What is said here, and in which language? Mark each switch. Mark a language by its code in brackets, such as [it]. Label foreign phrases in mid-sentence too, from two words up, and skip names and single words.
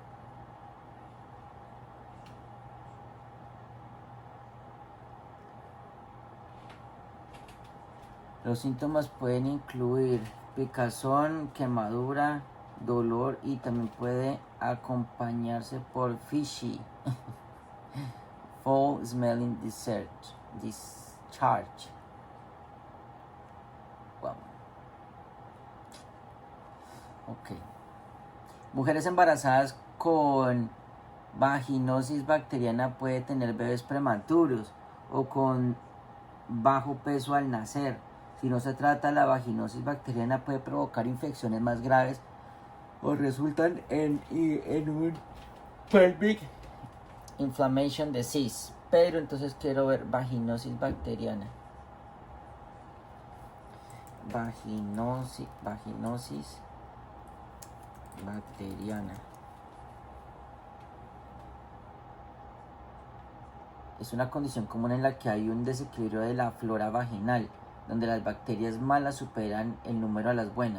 [es] Los síntomas pueden incluir picazón, quemadura, dolor y también puede acompañarse por [en] fishy, foul smelling discharge. [es] Wow. Ok. Mujeres embarazadas con vaginosis bacteriana pueden tener bebés prematuros o con bajo peso al nacer. Si no se trata, la vaginosis bacteriana puede provocar infecciones más graves o resultan en un [en] pelvic inflammation disease. [es] Pero entonces quiero ver vaginosis bacteriana. Vaginosis bacteriana. Es una condición común en la que hay un desequilibrio de la flora vaginal, donde las bacterias malas superan el número de las buenas.